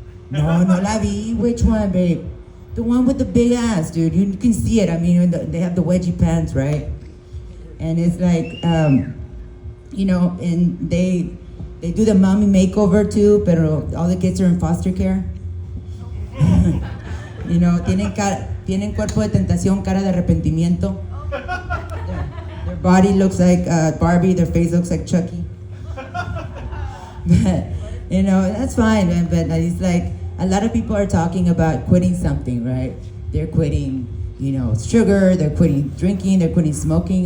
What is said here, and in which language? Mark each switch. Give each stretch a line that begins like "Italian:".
Spanish: No la vi.
English: Which one, babe? The one with the big ass, dude. You can see it. I mean, they have the wedgie pants, right? And it's like, you know, and they do the mommy makeover too, pero all the kids are in foster care. You know,
Spanish: tienen cuerpo de tentación, cara de arrepentimiento.
English: Their body looks like Barbie, their face looks like Chucky. But, you know, that's fine, man, but it's like, a lot of people are talking about quitting something, right? They're quitting, you know, sugar, they're quitting drinking, they're quitting smoking.